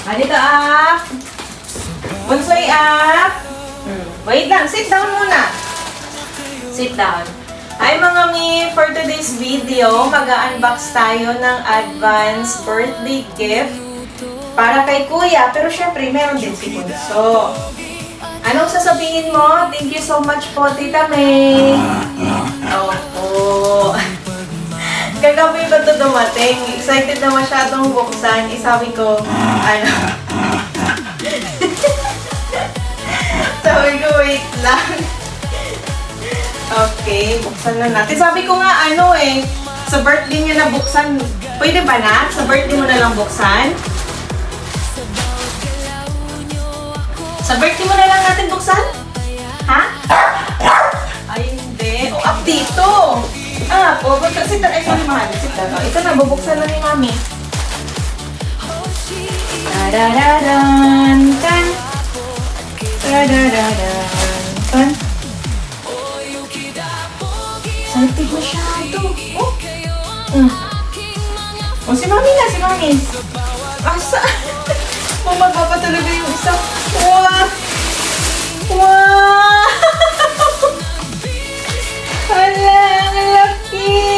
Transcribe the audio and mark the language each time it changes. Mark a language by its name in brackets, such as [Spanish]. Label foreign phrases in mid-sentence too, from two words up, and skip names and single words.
[Filipino] Dito, up. Bunsoy, up. Wait lang, [English] sit down muna. Sit down. [Filipino] Hi mga mi, [English] for today's video, [Filipino] mag-unbox tayo ng [English] advance birthday gift [Filipino] para kay Kuya. Pero syempre, meron din si Bunso. Anong sasabihin mo? [English] Thank you so much po, Tita May. [Filipino] Opo. Kagabi ko ito dumating. Excited na masyadong buksan. Sabi ko, ano? Sabi ko, wait lang. Okay, buksan na natin. Sabi ko nga, sa birthday niya na buksan. Pwede ba na? Sa birthday mo na lang buksan? Sa birthday mo na lang natin buksan? Ha? Ay, hindi. O, up dito. [English] Sit down. [Filipino] Ay, sorry, mahal. [English] Sit down. [Filipino] Ito na, bubuksan na ni Mami. Ta-da-da-dan, tan. Ta-da-da-dan, tan. Saltig masyado. Oh, si Mami na, si Mami. Asa? Bumaba pa talaga yung isa. Wow! Wow! Hala, ang laki!